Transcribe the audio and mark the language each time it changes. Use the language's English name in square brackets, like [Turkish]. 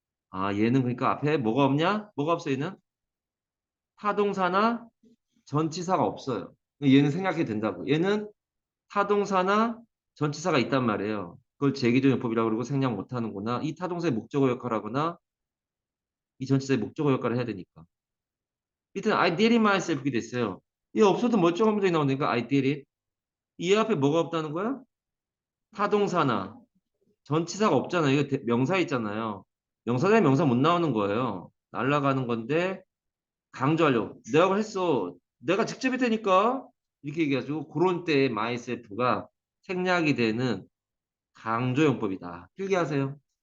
[Korean] 아, 얘는 그러니까 앞에 뭐가 없냐? 뭐가 없어, 얘는? 타동사나 전치사가 없어요. 얘는 생략해도 된다고. 얘는 타동사나 전치사가 있단 말이에요. 그걸 제기적용법이라고 그러고 생략 못하는구나. 이 타동사의 목적어 역할을 하거나 이 전치사의 목적어 역할을 해야 되니까. [English] 이튼 I did it myself [Korean] 이렇게 됐어요. 얘 없어도 멀쩡한 문장이 나오니까 [English] I did it. [Korean] 이 앞에 뭐가 없다는 거야? 타동사나 전치사가 없잖아요. 이거 명사 있잖아요. 명사 대 명사 못 나오는 거예요. 날라가는 건데 강조하려고. 내가 그걸 했어. 내가 직접 했다니까. 이렇게 얘기하죠. 그런 때에 myself가 생략이 되는 강조용법이다. 필기하세요.